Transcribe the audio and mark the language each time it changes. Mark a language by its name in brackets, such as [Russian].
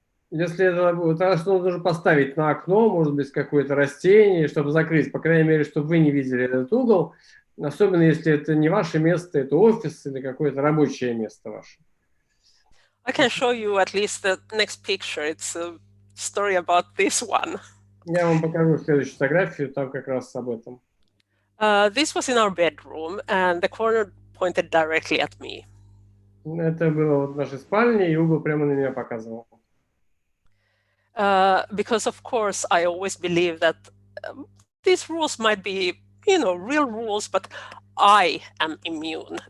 [Russian] Если это, то что нужно поставить на окно, может быть, какое-то растение, чтобы закрыть, по крайней мере, чтобы вы не видели этот угол, особенно если это не ваше место, это офис или какое-то рабочее место ваше. [English] I can show you at least the next picture. It's a story about this one. [Russian] Я вам покажу следующую фотографию, там как раз об этом. [English] This was in our bedroom, and the corner pointed directly at me. [Russian] Это было в нашей спальне, и угол прямо на меня показывал. [English] Because of course I always believe that these rules might be, real rules, but I am immune.